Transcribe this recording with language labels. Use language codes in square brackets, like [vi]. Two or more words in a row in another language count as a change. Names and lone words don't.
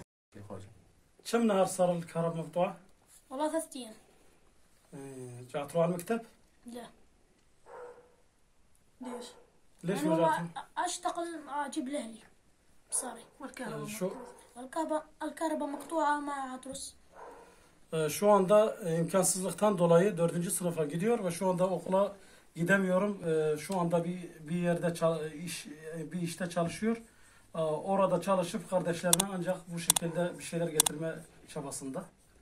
[ar] كم نهار صار الكهرباء مقطوعة؟ والله 3 أيام. رجعت تروح على المكتب؟ لا. ليش يعني ما رجعتوا؟ اشتغل اجيب لاهلي بصاري. والكهرباء الكهرباء مقطوعة ما عطرس. [tr] Şu anda imkansızlıktan dolayı 4. sınıfa gidiyor ve şu anda okula gidemiyorum. Şu anda bir yerde bir işte çalışıyor. Orada çalışıp kardeşlerine ancak bu şekilde bir şeyler getirme çabasında.